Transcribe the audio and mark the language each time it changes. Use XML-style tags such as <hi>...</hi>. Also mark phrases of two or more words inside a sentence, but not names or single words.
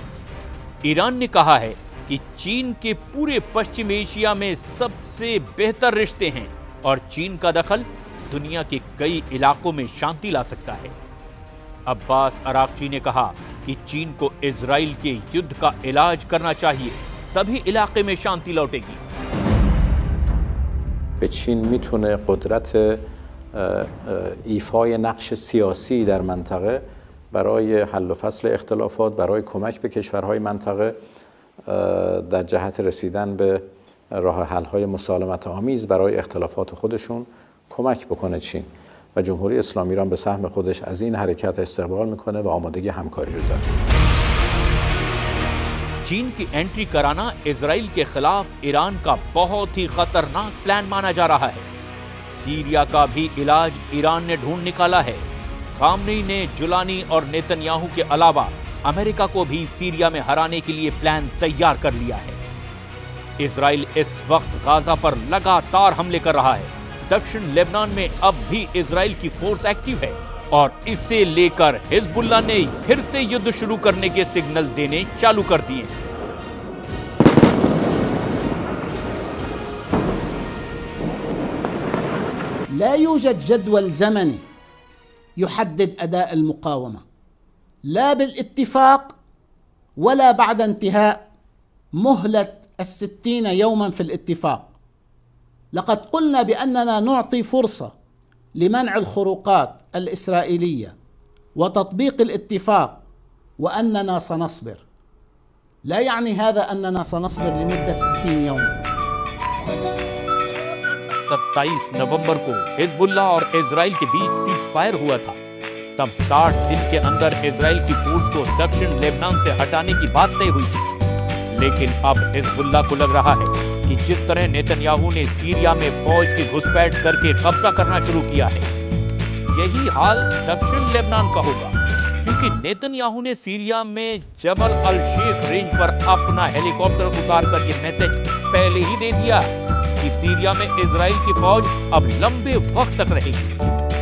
<hi>ईरान ने कहा है कि चीन के पूरे पश्चिम एशिया में सबसे बेहतर रिश्ते हैं और चीन का दखल दुनिया के कई इलाकों में शांति ला सकता है। अब्बास अरागची ने कहा कि चीन को इजराइल के युद्ध का इलाज करना चाहिए, तभी इलाके में शांति लौटेगी।</hi> <fa>به چین میتونه قدرت ایفای نقش سیاسی در منطقه برای حل و فصل اختلافات، برای کمک به کشورهای منطقه در جهت رسیدن به راه حل‌های مسالمت آمیز برای اختلافات خودشون کمک بکنه چین و جمهوری اسلامی ایران به سهم خودش از این حرکت استقبال میکنه و آمادگی همکاری رو داره.</fa> <hi>चीन की एंट्री कराना इजराइल के खिलाफ ईरान का बहुत ही खतरनाक प्लान माना जा रहा है। सीरिया का भी इलाज ईरान ने ढूंढ निकाला है। खामनेई ने जुलानी और नेतन्याहू के अलावा अमेरिका को भी सीरिया में हराने के लिए प्लान तैयार कर लिया है। इजराइल इस वक्त गाजा पर लगातार हमले कर रहा है। दक्षिण लेबनान में अब भी इजराइल की फोर्स एक्टिव है और इसे लेकर हिजबुल्लाह ने फिर से युद्ध शुरू करने के सिग्नल देने चालू कर दिए।</hi> <ar>لا يوجد جدول زمني يحدد أداء المقاومة، لا بالاتفاق ولا بعد انتهاء مهلة 60 يوما في الاتفاق. لقد قلنا بأننا نعطي فرصة لمنع الخروقات الإسرائيلية وتطبيق الاتفاق وأننا سنصبر. لا يعني هذا أننا سنصبر لمدة 60 يوما.</ar> <hi>27 नवंबर को हिजबुल्लाह और इजराइल के बीच सीजफायर हुआ था। तब 60 दिन के अंदर इजराइल की फोर्स को दक्षिण लेबनान से हटाने की बात तय हुई थी। लेकिन अब हिजबुल्लाह को लग रहा है कि जिस तरह नेतन्याहू ने सीरिया में फौज की घुसपैठ करके कब्जा करना शुरू किया है, यही हाल दक्षिण लेबनान का होगा, क्योंकि नेतन्याहू ने सीरिया में जबल अल शेख रेंज पर अपना हेलीकॉप्टर उतार कर ये मैसेज पहले ही दे दिया कि सीरिया में इजराइल की फौज अब लंबे वक्त तक रहेगी।</hi>